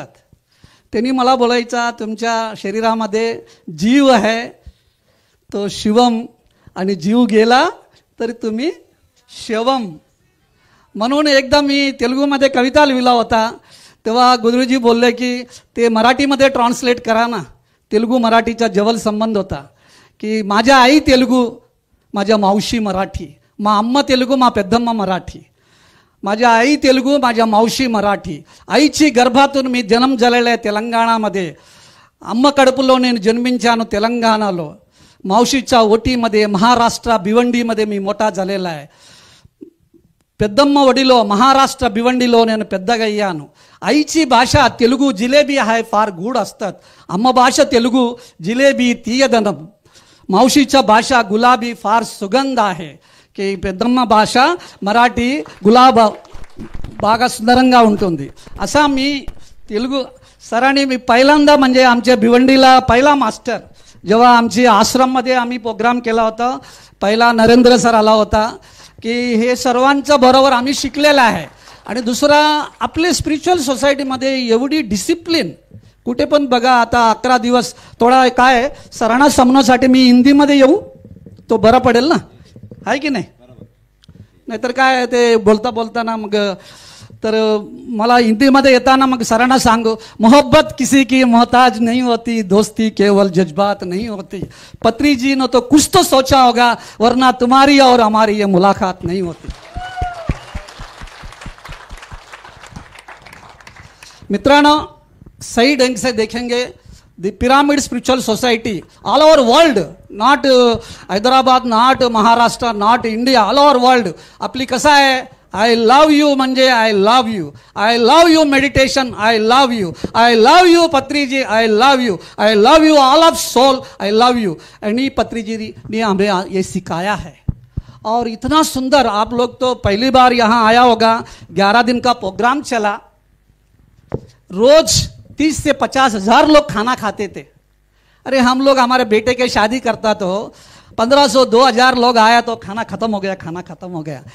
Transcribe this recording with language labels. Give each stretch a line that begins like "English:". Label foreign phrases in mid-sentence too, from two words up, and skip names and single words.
Marathi: त्यांनी मला बोलायचा तुमच्या शरीरामध्ये जीव आहे तो शिवम, आणि जीव गेला तरी तुम्ही शिवम। म्हणून एकदा मी तेलुगूमध्ये कविता लिहिला होता, तेव्हा गुरुजी बोलले की ते मराठीमध्ये ट्रान्सलेट करा ना। तेलुगू मराठीचा जवळ संबंध होता की माझ्या आई तेलुगू, माझ्या मावशी मराठी,
Telugu: మా అమ్మ తెలుగు, మా పెద్దమ్మ మరాఠీ।
Marathi: माझ्या आई तेलुगू, माझ्या मावशी मराठी। आईची गर्भातून मी जन्म झालेला आहे तेलंगणामध्ये,
Telugu: అమ్మ కడుపులో నేను జన్మించాను తెలంగాణలో,
Marathi: मावशीच्या ओटीमध्ये महाराष्ट्र भिवंडीमध्ये मी मोठा झालेला आहे.
Telugu: పెద్దమ్మ ఒడిలో महाराष्ट्र भिवंडीలో నేను పెద్దగా అయ్యాను.
Marathi: आईची भाषा तेलुगू जिलेबी आहे फार गोड असतात.
Telugu: అమ్మ భాష తెలుగు జిలేబీ తీయదనం.
Marathi: मावशीच्या भाषा गुलाबी फार सुगंध आहे.
Telugu: की పెద్దమ్మ భాష మరాఠీ గులాబ బాగా సుందరంగా ఉంటుంది.
Marathi: असा मी तेलुगू सरांनी मी पहिल्यांदा म्हणजे आमच्या भिवंडीला पहिला मास्टर जेव्हा आमची आश्रममध्ये आम्ही प्रोग्राम केला होता, पहिला नरेंद्र सर आला होता की हे सर्वांच्या बरोबर आम्ही शिकलेला आहे. आणि दुसरा आपले स्पिरिच्युअल सोसायटीमध्ये एवढी डिसिप्लिन कुठे पण बघा. आता 11 दिवस थोडा काय सरांना समजण्यासाठी मी हिंदीमध्ये येऊ तो बरं पडेल ना, आहे की नाही? नाहीतर काय ते बोलता बोलताना मग तर मला हिंदीमध्ये येताना मग सरांना सांगू,
Hindi: मोहब्बत किसी की मोहताज नहीं होती, दोस्ती केवल जज्बात नहीं होती. पत्री जी ने तो कुछ तो सोचा होगा, वरना तुम्हारी और हमारी ये मुलाकात नहीं होती.
English: मित्रांनो,
Hindi: सही ढंग से देखेंगे
English: The Pyramid Spiritual Society all over world, not Hyderabad, not Maharashtra, not India, all over world
Marathi: आपली कसं आहे,
English: I love you म्हणजे I love you, I love you meditation, I love you, I love you Patri ji, I love you, I love you all of soul, I love you.
Hindi: एंड पत्री जी ने हमें ये सिखाया है. और इतना सुंदर, आप लोग तो पहली बार यहाँ आया होगा. 11 दिन का प्रोग्राम चला. रोज 30 से 50 हजार लोग खाना खाते थे. अरे हम लोग हमारे बेटे के शादी करता तो 1500-2000 लोग आया तो खाना खत्म हो गया, खाना खत्म हो गया.